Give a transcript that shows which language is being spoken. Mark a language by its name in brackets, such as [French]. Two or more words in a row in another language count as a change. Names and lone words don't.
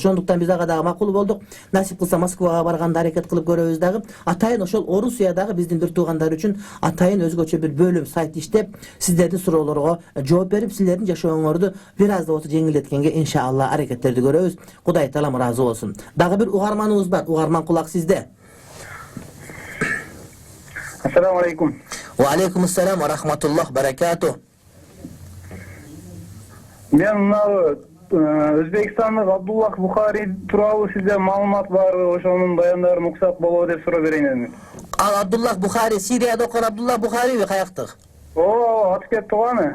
[Kyrgyz] Ошондуктан биз ага дагы макул болдук. Насип кылса Москвага барганда аракет кылып көрөбүз дагы. Атайын ошол Орусиядагы биздин бир туугандар үчүн атайын өзгөчө бир бөлүм сайт иштеп, сиздердин суроолорго жооп берип, силердин жашооңорду бир аз да болсо жеңилдеткенге иншалла аракеттерди көрөбүз. Кудай таалам разы olsun. Дагы бир угарманыбыз бар. Угарман, кулак сизде. [Arabic] السلام عليكم. وعليكم السلام ورحمة الله بركاته. [Kyrgyz] Мен мына Өзбекстандык Абдуллах Бухари тууралуу сизде маалымат барбы? Ошонун баяндарын уксак болобу деп суроо берейин дедим. Ал Абдуллах Бухари Сирияда окуган Абдуллах Бухариби каяктык? Атып кетти го аны.